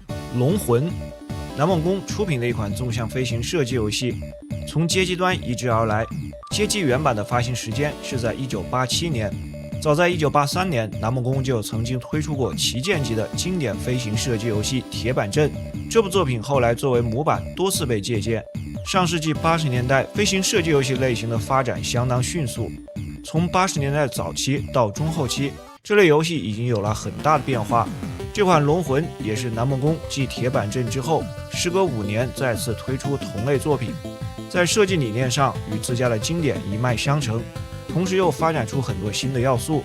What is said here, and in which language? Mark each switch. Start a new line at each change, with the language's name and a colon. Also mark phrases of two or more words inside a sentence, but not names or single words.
Chinese: 龍魂，南夢宮出品的一款纵向飞行射击游戏，從街机端移植而来。街机原版的发行时间是在1987年，早在1983年，南夢宮就曾经推出過旗舰级的经典飞行射擊游戏《鐵板陣》。这部作品后来作為模板多次被借鑑。上世紀80年代，飛行射擊遊戲類型的發展相當迅速，從80年代早期到中後期，這類遊戲已經有了很大的變化。這款《龍魂》也是南夢宮繼鐵板陣之後，時隔5年再次推出同類作品，在設計理念上與自家的經典一脈相承，同時又發展出很多新的要素。